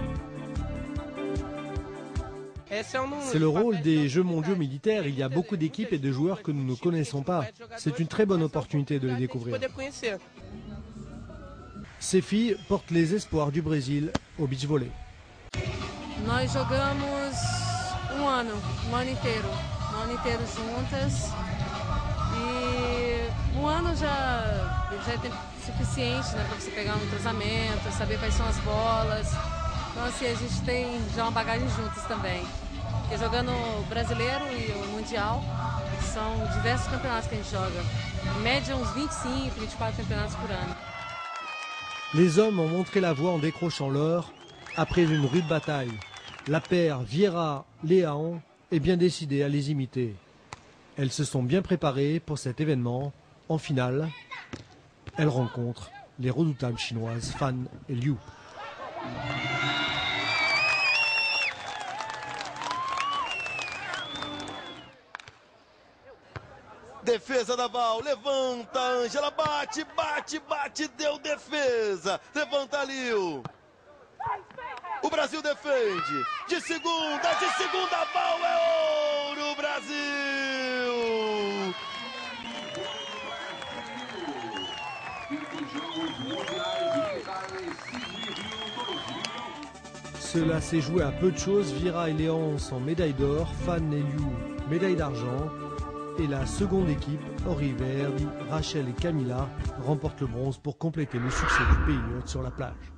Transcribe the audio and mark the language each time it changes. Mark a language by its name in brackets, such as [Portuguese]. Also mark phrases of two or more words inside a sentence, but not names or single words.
[French] C'est le rôle des Jeux mondiaux militaires, il y a beaucoup d'équipes et de joueurs que nous ne connaissons pas. C'est une très bonne opportunité de les découvrir. Ces filles portent les espoirs du Brésil au beach volley. [Portuguese] Nós jogamos ano inteiro juntas. Ano já é tempo suficiente, né, para você pegar um entrosamento, saber quais são as bolas. Então assim, a gente tem já uma bagagem juntos também. Porque jogando o brasileiro e o mundial, são diversos campeonatos que a gente joga. Em média uns 25, 24 campeonatos por ano. [French] Les hommes ont montré la voie en décrochant l'or après une rude bataille. La paire Vieira-Leão est bien décidée à les imiter. Elles se sont bien préparées pour cet événement. En finale, elles rencontrent les redoutables chinoises Fan et Liu. [Portuguese] Defesa da Val, levanta, Ângela, bate, deu defesa. Levanta Liu. O Brasil defende. De segunda, Val, é ouro, Brasil! [French] Cela s'est joué à peu de choses. Vieira et Léon sont médaille d'or, Fan et Liu médaille d'argent. Et la seconde équipe, Ori Verdi, Rachel et Camila, remportent le bronze pour compléter le succès du pays hôte sur la plage.